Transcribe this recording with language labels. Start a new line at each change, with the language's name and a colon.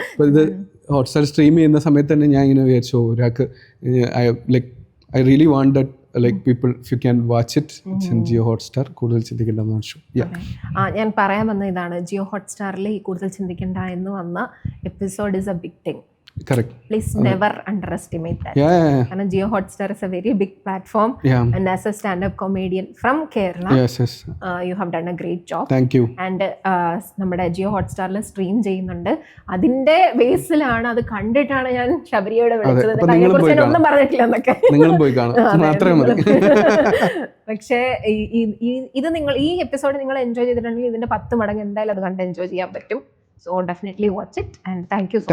Malayalam: ഇത് Hotstar stream ചെയ്യുന്ന സമയത്ത് തന്നെ ഞാൻ ഇങ്ങനെ വിചാരിച്ചു, ഒരാൾക്ക്
English: Like I really want that like people if you can watch it it's in Jio Hotstar.
Malayalam: കൂടുതൽ ചിന്തിക്കേണ്ടെന്ന് വെച്ചു. ഞാൻ പറയാൻ വന്ന ഇതാണ്, ജിയോ ഹോട്ട്സ്റ്റാറിൽ ഈ കൂടുതൽ ചിന്തിക്കേണ്ട എന്ന് വന്ന episode
English: Is a big thing. Correct. Please never underestimate that. Because Jio Hotstar is a very big platform. And as a stand-up comedian from Kerala, you have done a great job. Thank you.
Malayalam: And നമ്മുടെ Jio ഹോട്ട്സ്റ്റാറിൽ stream ചെയ്യുന്നുണ്ട്. അതിന്റെ ബേസിലാണ്, അത് കണ്ടിട്ടാണ് ഞാൻ ശബരിയോട് വിളിച്ചത്. അതിനെക്കുറിച്ച് ഞാൻ ഒന്നും പറഞ്ഞിട്ടില്ല എന്നൊക്കെ. നിങ്ങളും പോയി കാണാം, മാത്രമേ മതി. പക്ഷേ ഇത് നിങ്ങൾ ഈ എപ്പിസോഡ് നിങ്ങൾ എൻജോയ് ചെയ്തിട്ടുണ്ടെങ്കിൽ ഇതിന്റെ 10 മടങ്ങ് എന്തായാലും അത് കണ്ട് എൻജോയ് ചെയ്യാൻ പറ്റും.
English: So definitely watch it, and thank you so much.